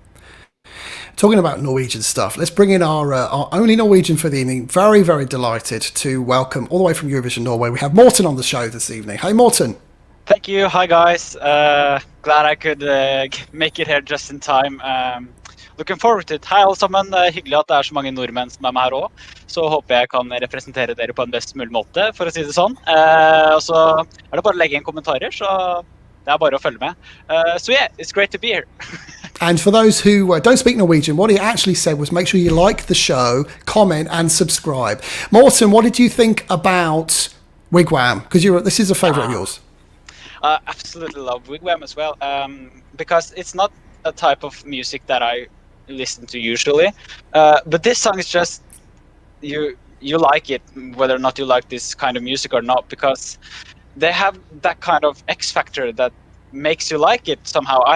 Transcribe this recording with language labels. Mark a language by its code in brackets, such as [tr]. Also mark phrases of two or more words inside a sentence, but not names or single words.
[en] Talking about Norwegian stuff, let's bring in our only Norwegian for the evening. Very, very delighted to welcome all the way from Eurovision Norway. We have Morten on the show this evening. Hey, Morten. Thank you. Hi, guys. Glad I could make it here just in time. Looking forward to it. [no] Hei, alle sammen. Hyggelig at det så mange nordmenn som med her også. Så håper jeg kan representere dere på en best mulig måte, for å si det sånn. Og så det bare å legge inn kommentarer, så det bare å følge med. [en] So yeah, it's great to be here. And for those who don't speak Norwegian, what he actually said was make sure you like the show, comment and subscribe. Morten, what did you think about Wigwam? Because this is a favourite of yours. Absolutely love Wigwam as well, because it's not a type of music that I listen to usually, but this song is just you like it whether or not you like this kind of music or not, because they have that kind of X factor that makes you like it somehow.